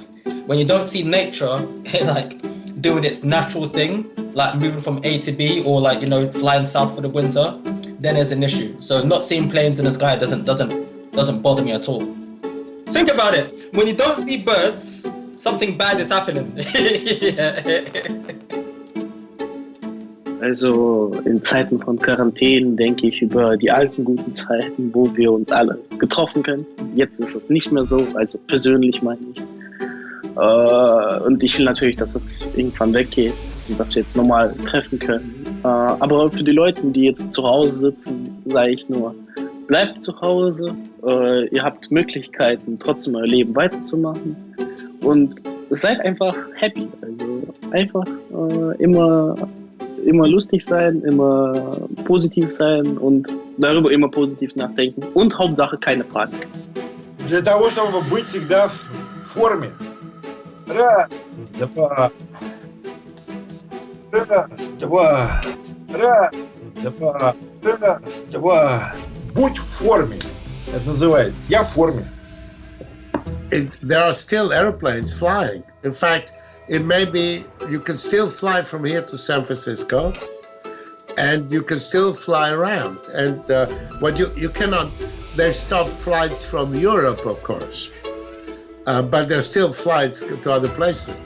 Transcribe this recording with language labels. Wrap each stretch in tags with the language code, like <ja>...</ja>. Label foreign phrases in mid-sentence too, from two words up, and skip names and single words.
<en>When you don't see nature like doing its natural thing, like moving from A to B, or like flying south for the winter, then there's an issue. So not seeing planes in the sky doesn't bother me at all. Think about it. When you don't see birds, something bad is happening.</en> <de>Also in Zeiten von Quarantänen denke ich über die alten guten Zeiten, wo wir uns alle getroffen können. Jetzt ist es nicht mehr so, also persönlich meine ich. Und ich will natürlich, dass es irgendwann weggeht und dass wir jetzt normal treffen können. Aber für die Leute, die jetzt zu Hause sitzen, sage ich nur, bleibt zu Hause. Ihr habt Möglichkeiten, trotzdem euer Leben weiterzumachen. Und seid einfach happy. Also einfach immer lustig sein, immer positiv sein und darüber immer positiv nachdenken. Und Hauptsache keine Panik.</de> <ru>Для того, чтобы быть всегда в форме. Раз, два. Раз, два. Раз, два. Раз, два. Будь в форме. Это называется. Я в форме.</ru> <en>There are still airplanes flying. In fact, it may be you can still fly from here to San Francisco, and you can still fly around. And what you cannot, they stopped flights from Europe, of course, but there's still flights to other places.</en>